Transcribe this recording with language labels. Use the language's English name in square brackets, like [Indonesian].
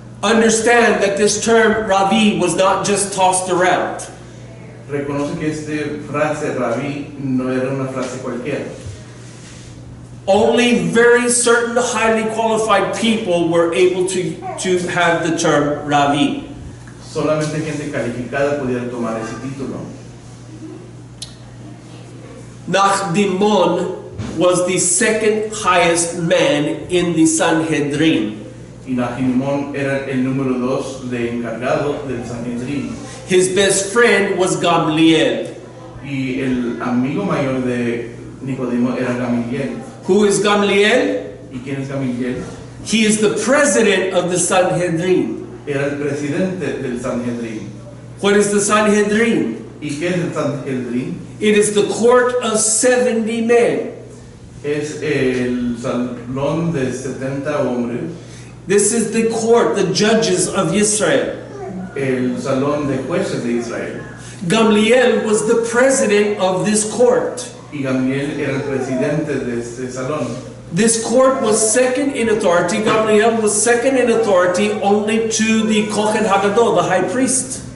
[English] Understand that this term Rabbi was not just tossed around. [Spanish] Reconoce que esta frase Rabí no era una frase cualquiera. [English] Only very certain highly qualified people were able to have the term Rabbi. [Spanish] Solamente gente calificada podía tomar ese título. [English] Nachdimon was the second highest man in the Sanhedrin. [Spanish] Y Nachimón era el número 2 de encargado del Sanhedrin. [English] His best friend was Gamliel. [Spanish] Y el amigo mayor de Nicodemo era Gamaliel. [English] Who is Gamliel? [Spanish] ¿Y quién es Gamaliel? [English] He is the president of the Sanhedrin. [Spanish] Era el presidente del Sanhedrin. [English] What is the Sanhedrin? [Spanish] ¿Y qué es el Sanhedrin? [English] It is the court of 70 men. [Spanish] Es el salón de 70 hombres, [English] This is the court, the judges of Israel. [Spanish] el salón de jueces de Israel. [English] Gamliel was the president of this court. [Spanish] Y Gamaliel era el presidente de este salón. [English] This court was second in authority. Gamliel was second in authority only to the Kohen Hagadol, the high priest.